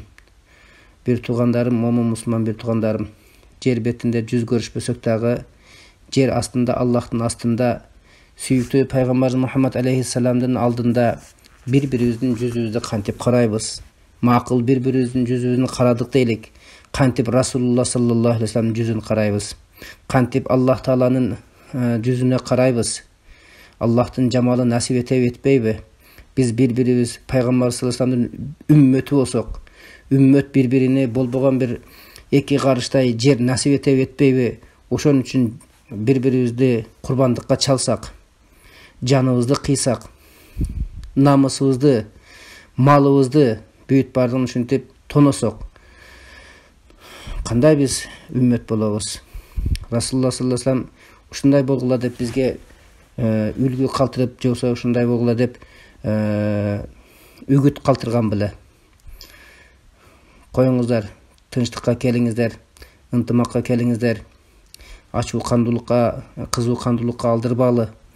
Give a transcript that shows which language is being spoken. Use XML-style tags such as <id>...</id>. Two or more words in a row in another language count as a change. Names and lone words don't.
<ky>Бир туугандарым, момун мусулман бир туугандарым, жер бетинде жүз көрүшпөсөк дагы, жер астында, Аллахтын астында, сүйүктүү пайгамбар Мухаммад алейхиссаламдын алдында бири-бирибиздин жүзүбүздү кантип карайбыз? Макул бири-бирибиздин жүзүбүздүн карадык дейлик. Кантип</ky> <ar>رسول الله صلى الله عليه وسلم</ar> <ky>жүзүн карайбыз? Кантип Аллах Тааланын жүзүнө карайбыз? Аллахтын жамалы насип этеби, этпейби? Биз бири-бирибиз пайгамбар</ky> <ar>صلى الله عليه وسلم</ar> <ky>үммөтү болсок, үммөт бири-бирине болбогон бир эки карыштай жер насип этеби, этпейби? Ошон үчүн бири-бирибизди курбандыкка чалсак, жаныбызды кыйсак, намысыбызды, малыбызды бүт бардыгын ушинтип тоносок, кандай биз үммөт болобуз?</ky> <ar>رسول الله صلى الله عليه وسلم</ar> <ky>ушундай болгула деп бизге үлгү калтырып, же болбосо ушундай болгула деп үгүт калтырган беле. Коюңуздар, тынчтыкка келиңиздер, ынтымакка келиңиздер. Ачуу кандуулукка, кызуу кандуулукка алдырбалы.</ky>